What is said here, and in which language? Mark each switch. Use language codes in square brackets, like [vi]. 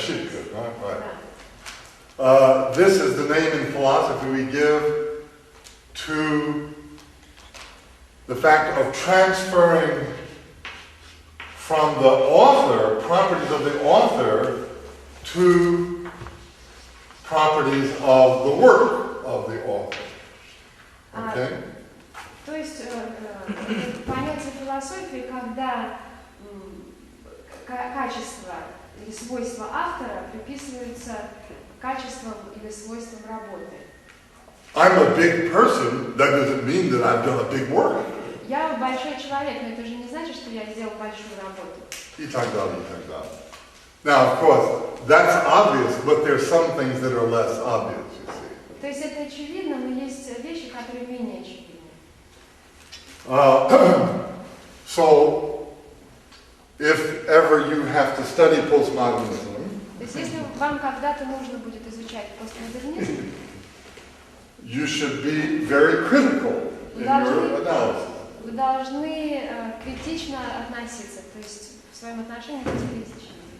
[ru] Ошибка, [en] right? This is the name in philosophy we give to the fact of transferring from the author, properties of the author, to properties of the work of the author. Okay? [ru] То есть понятие философии, когда качество или свойства автора приписываются качествам или свойствам работы. [en] I'm a big person, that doesn't mean that I've done a big work. [ru] Я большой человек, но это же не значит, что я сделал большую работу. И так далее, и так далее. [en] Now, of course, that's obvious, but there's some things that are less obvious, you see. [ru] То есть это очевидно, но есть вещи, которые менее очевидны. [en] So, if ever you have to study postmodernism, [ru] То есть если вам когда-то нужно будет изучать постмодернизм, [en] you should be very critical in your analysis. [ru] вы должны критично относиться, то есть в своем отношении быть критичными.